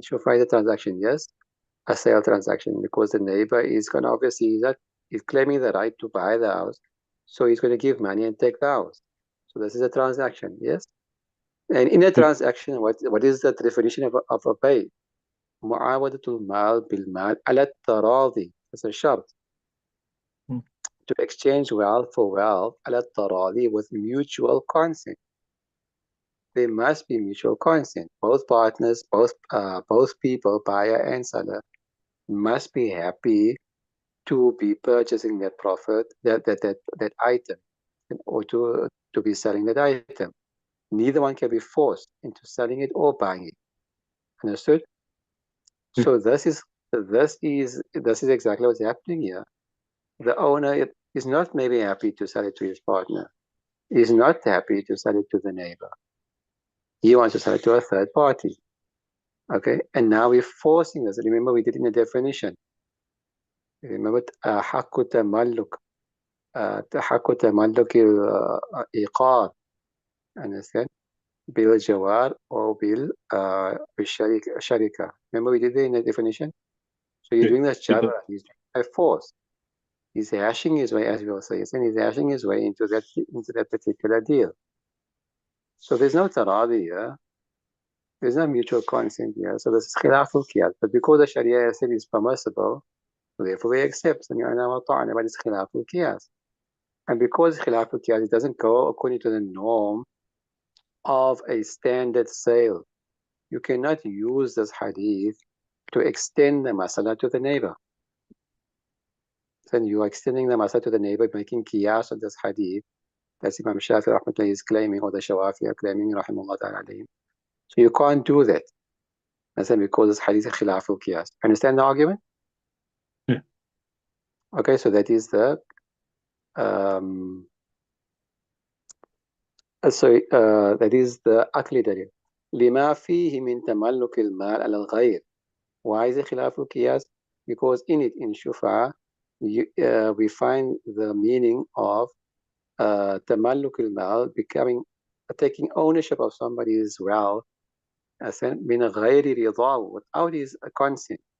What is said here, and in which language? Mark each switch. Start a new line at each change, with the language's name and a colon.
English: Shufa is a transaction, yes, a sale transaction, because the neighbor is going to obviously he's claiming the right to buy the house, so he's going to give money and take the house. So this is a transaction, yes. And in a transaction, what is the definition of a pay?
Arabic: معاودة المال بالمال على التراضي.
English: That's a shart. To exchange wealth for wealth
Arabic: على التراضي
English: with mutual consent. There must be mutual consent. Both partners, both people, buyer and seller, must be happy to be purchasing that profit, that item, or to be selling that item. Neither one can be forced into selling it or buying it. Understood? So this is exactly what's happening here. The owner is not maybe happy to sell it to his partner. He's not happy to sell it to the neighbor. He wants to sell it to a third party. Okay, and now we're forcing this. Remember, we did in the definition.
Arabic: Remember, حق تملك حق تملك الإيقار.
English: Understand?
Arabic: بالجوار or بالشركة.
English: Remember, we did it in the definition. So you're doing this jabra. He's by force. He's hashing his way, as we will say. He's hashing his way into that particular deal. So there's no taradi here. There's no mutual consent here. So this is khilaful qiyas. But because the Sharia said it's permissible, therefore we accept. But it's khilaful qiyas. And because khilaful qiyas, it doesn't go according to the norm of a standard sale. You cannot use this hadith to extend the masala to the neighbor. Then you are extending the masala to the neighbor, making qiyas on this hadith. That's Imam Shafi rahmatullah is claiming, or the Shawafi are claiming, rahimahullah ta'ala alayhim. So you can't do that. That's because this hadith is khilaful qiyas. Understand the argument? Yeah. Okay, so that is the that is the akli dalil.
Arabic: لما فيه من تملك المال على الغير.
English: Why is it khilaful qiyas? Because in it, in shufa, we find the meaning of tamalluk al-mal, taking ownership of somebody's wealth,
Arabic: من غير رضاه,
English: without his consent.